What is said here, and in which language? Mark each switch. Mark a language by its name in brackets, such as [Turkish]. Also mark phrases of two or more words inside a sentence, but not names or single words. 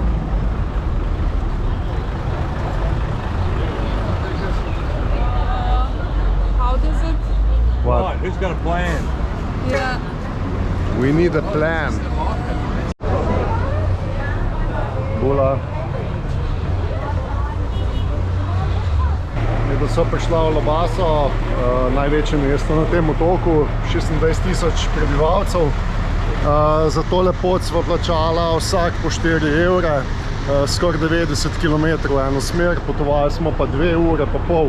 [English] How does it? What? Who's got a plan? Yeah. We need a plan. Bula. [Slovenian] Da so prišla v Labaso, največje mesto na tem otoku, 26,000 prebivalcev. Za tole pot sva plačala vsak po 4 evre, skoraj 90 km eno smer, potovali smo pa 2 ure pa pol.